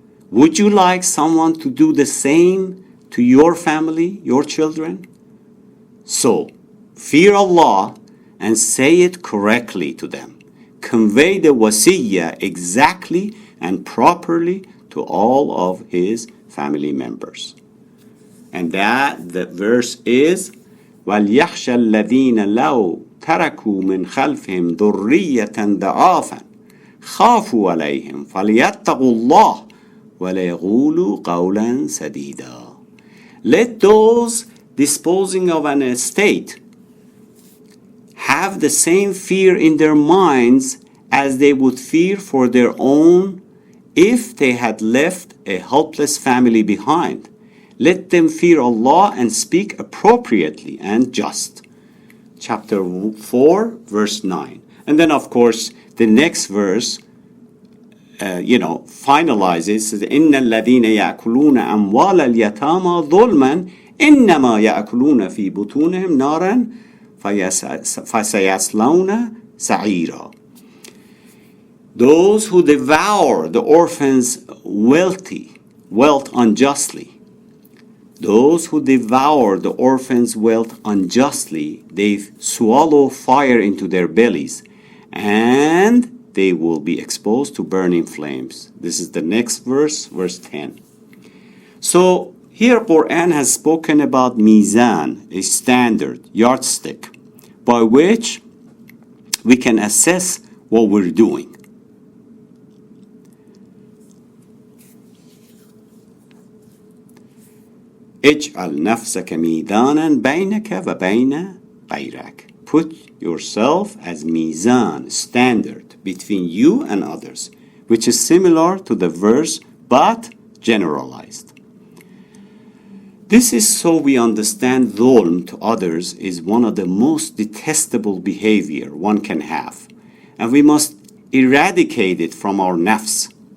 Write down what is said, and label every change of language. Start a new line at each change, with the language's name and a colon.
English: Would you like someone to do the same to your family, your children? So, fear Allah and say it correctly to them. Convey the wasiyah exactly and properly to all of his family members. And that the verse is
Arabic: وَلْيَخْشَ الَّذِينَ لَوْ تَرَكُوا مِنْ خَلْفِهِمْ ذُرِّيَّةً ضَعَافًا خَافُوا عَلَيْهِمْ فَلْيَتَّقُوا اللَّهَ وَلْيَقُولُوا قَوْلًا سَدِيدًا.
English: Let those disposing of an estate have the same fear in their minds as they would fear for their own if they had left a helpless family behind. Let them fear Allah and speak appropriately and just. Chapter 4, verse 9. And then, of course, the next verse, finalizes,
Arabic: إِنَّ الَّذِينَ يَأْكُلُونَ أَمْوَالَ الْيَتَامَى ظُلْمًا إِنَّمَا يَأْكُلُونَ فِي بُطُونِهِمْ نَارًا فَسَيَصْلَوْنَ سَعِيرًا.
English: Those who devour the orphan's wealth unjustly, those who devour the orphan's wealth unjustly, they swallow fire into their bellies, and they will be exposed to burning flames. This is the next verse, verse 10. So here Quran has spoken about mizan, a standard, yardstick, by which we can assess what we're doing.
Arabic: اجعل نفسك ميزانا بينك وبين غيرك.
English: Put yourself as mizan, standard, between you and others, which is similar to the verse but generalized. This is so we understand Zolm to others is one of the most detestable behavior one can have, and we must eradicate it from our nafs.